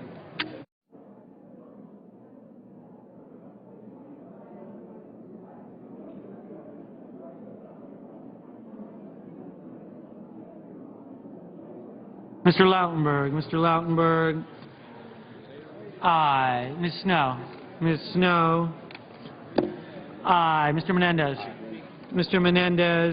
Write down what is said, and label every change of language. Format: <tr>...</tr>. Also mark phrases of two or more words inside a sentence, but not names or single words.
<en>Mr. Lautenberg. Mr. Lautenberg. Aye. Ms. Snow. Ms. Snow. Aye. Mr. Menendez. Mr. Menendez.</en>